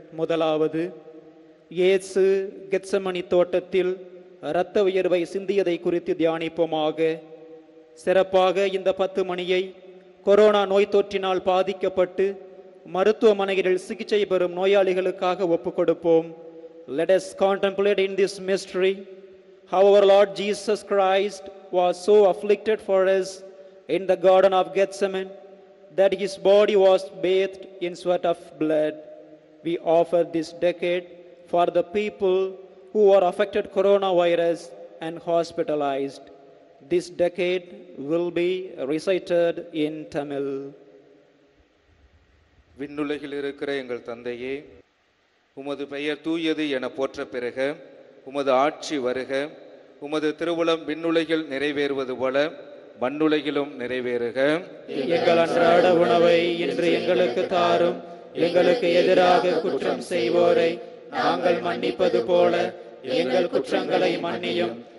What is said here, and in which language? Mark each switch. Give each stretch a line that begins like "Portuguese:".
Tamil: முதலாவது, இயேசு கெத்சமனி தோட்டத்தில் இரத்த உயர்வை சிந்தியதை குறித்து தியானிப்போமாக. சிறப்பாக இந்த 10 மணியை கொரோனா நோய் தொற்றினால் பாதிக்கப்பட்டு மருத்துவமனைகளில் சிகிச்சை பெறும் நோயாளிகளுக்காக ஒப்புக் கொடுப்போம்.
English: Let us contemplate in this mystery how our Lord Jesus Christ was so afflicted for us in the Garden of Gethsemane that his body was bathed in sweat of blood. We offer this decade for the people who are affected coronavirus and hospitalized. This decade will be recited in Tamil.
Tamil: விண்ணுலகில் இருக்கிற எங்கள் தந்தையே, உமது பெயர் தூயது என போற்ற பெறுக. உமது ஆட்சி வருக. உமது திருவுளம் விண்ணுலகில் நிறைவேறுவது போல மண்ணுலகிலும் நிறைவேறுக. எங்கள் அன்றாட உணவை இன்று எங்களுக்கு தாரும். எங்களுக்கு எதிராக குற்றம் செய்வோரை நாங்கள் மன்னிப்பது போல எங்கள் குற்றங்களை மன்னியும்.